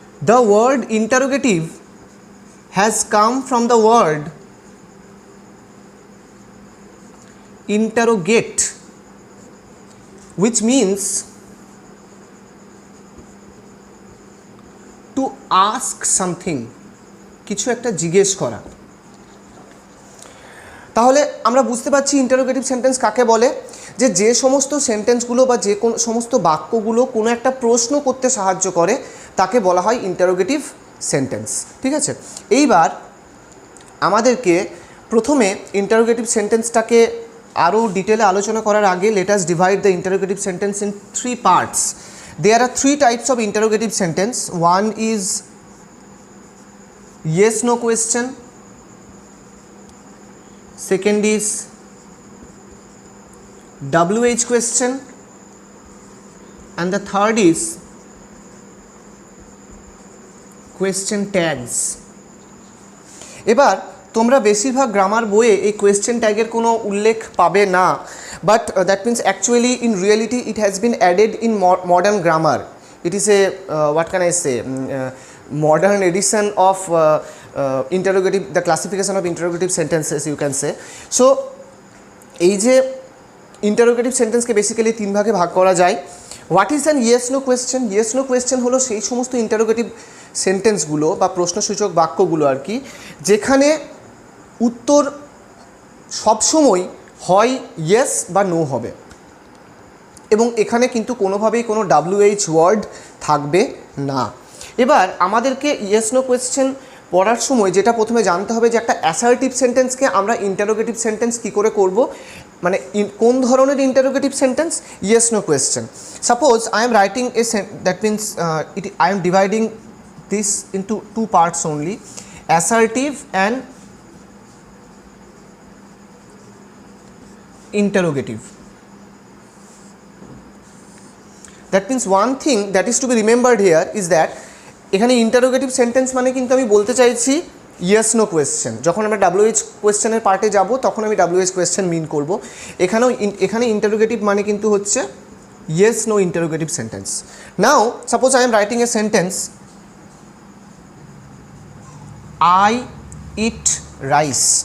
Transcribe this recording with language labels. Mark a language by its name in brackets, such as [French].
[English] The word interrogative has come from the word interrogate, which means to ask something, [Bangla] কিছু একটা জিজ্ঞেস করা। তাহলে আমরা বুঝতে পারছি ইন্টারোগেটিভ সেন্টেন্স কাকে বলে, যে সমস্ত সেন্টেন্সগুলো বা যে কোন সমস্ত বাক্যগুলো কোনো একটা প্রশ্ন করতে সাহায্য করে তাকে বলা হয় ইন্টারোগেটিভ সেন্টেন্স, ঠিক আছে। এইবার আমাদেরকে প্রথমে ইন্টারোগেটিভ সেন্টেন্সটাকে আরও ডিটেলে আলোচনা করার আগে [English] Let us divide the interrogative sentence in 3 parts. There are 3 types of interrogative sentence. One is yes no question, second is WH question, and the third is question tags. [Bangla] এবার তোমরা বেশিরভাগ গ্রামার বইয়ে এই কোয়েশ্চেন ট্যাগের কোনো উল্লেখ পাবে না, [English] But that means actually in reality it has been added in modern grammar. It is a what can I say modern edition of interrogative, the classification of interrogative sentences you can say. [Bangla] So এই যে interrogative সেন্টেন্সকে basically 3 ভাগে ভাগ করা যায়। [English] What is an yes no question? [Bangla] Yes no question হলো সেই সমস্ত interrogative সেন্টেন্সগুলো বা প্রশ্নসূচক বাক্যগুলো আর কি, যেখানে উত্তর সবসময় হয় ইয়েস বা নো হবে, এবং এখানে কিন্তু কোনোভাবেই কোনো WH ওয়ার্ড থাকবে না। এবার আমাদেরকে ইয়েস নো কোয়েশ্চেন পড়ার সময় যেটা প্রথমে জানতে হবে যে একটা অ্যাসার্টিভ সেন্টেন্সকে আমরা ইন্টারোগেটিভ সেন্টেন্স কী করে করব, মানে কোন ধরনের interrogative sentence? Yes no question. [English] Suppose I am writing a that means I am dividing this into 2 parts only, assertive and interrogative. That means one thing that is to be remembered here is that [Bangla] এখানে interrogative sentence মানে কিন্তু আমি বলতে চাইছি yes no question. যখন আমরা WH কোয়েশ্চেনের পার্টে যাব তখন আমি WH কোয়েশ্চেন মিন করব। এখানে ইন্টারোগেটিভ মানে কিন্তু হচ্ছে yes no interrogative sentence. [English] Now suppose I am writing a sentence, I eat rice.